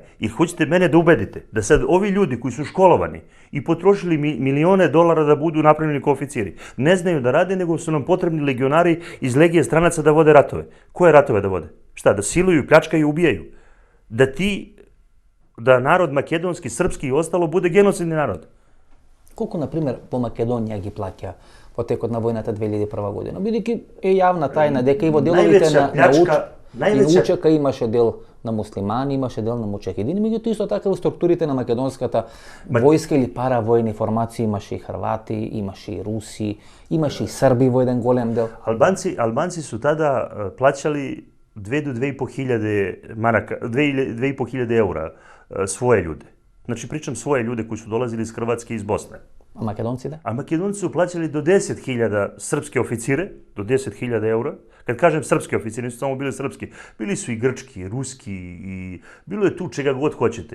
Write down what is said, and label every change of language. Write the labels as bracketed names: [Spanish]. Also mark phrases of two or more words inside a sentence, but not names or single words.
[Serbian] I hoćete mene da ubedite da sad ovi ljudi koji su školovani i potrošili milione dolara da budu napravljeni kao oficiri, ne znaju da rade, nego su nam potrebni legionari iz Legije stranaca da vode ratove. Koje ratove da vode? Šta? Da siluju, pljačkaju i ubijaju? Da narod makedonski, srpski i ostalo bude genocidni narod? [Macedonian] Колку, например, по Македонија ги плаќа во текот на војната 2001 година? Бидејќи е јавна тајна дека и во деловите на Учека имаше дел на муслимани, имаше дел на мучахидини, меѓутоа исто така во структурите на македонската војска или паравојни формации имаше и Хрвати, имаше и Руси, имаше и Срби во еден голем дел. [Serbian] Албанци su tada plaćali 2 do 2,5 hiljade maraka, 2,5 hiljade eura svoje ljude. Znači, pričam svoje ljude koji su dolazili iz Hrvatske i iz Bosne. A Makedonci da? A Makedonci su plaćali do 10.000 srpske oficire, do 10.000 eura. Kad kažem srpski oficiri, nisu samo bili srpski. Bili su i grčki, i ruski, i bilo je tu čega god hoćete.